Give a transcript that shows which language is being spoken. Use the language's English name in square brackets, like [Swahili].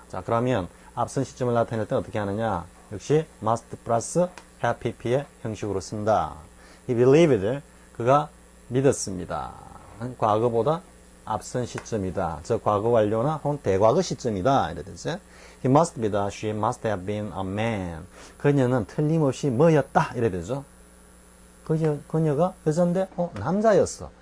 [Korean] 자, 그러면 앞선 시점을 나타낼 때는 어떻게 하느냐? 역시 must 플러스 have pp의 형식으로 쓴다. [English] He believed, [Korean] 그가 믿었습니다. 과거보다 앞선 시점이다. 저 과거 완료나 혹은 대과거 시점이다. 이래 되죠. [English] He must be the, she must have been a man. [Korean] 그녀는 틀림없이 뭐였다. 이래 되죠. 그녀가 여잔데 남자였어.